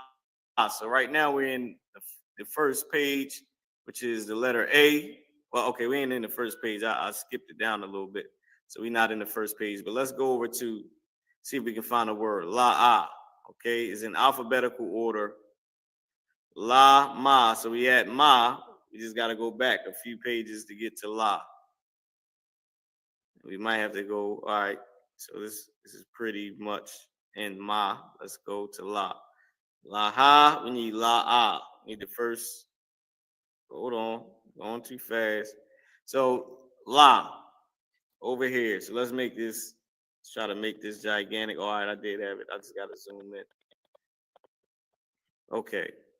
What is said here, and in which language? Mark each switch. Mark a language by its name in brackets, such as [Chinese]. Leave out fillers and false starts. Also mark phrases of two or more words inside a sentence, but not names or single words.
[English] So right now we're in the first page, which is the letter A. Well, okay, we ain't in the first page. I skipped it down a little bit. So we're not in the first page, but let's go over to see if we can find a word. La'ah, okay, is in alphabetical order. La, ma. So we had ma. We just got to go back a few pages to get to la. We might have to go, all right. So this is pretty much in ma. Let's go to la. La-ha, we need la-ah. We need the first, hold on, going too fast. So la, over here. So let's try to make this gigantic. All right, I did have it. I just got to zoom in. Okay.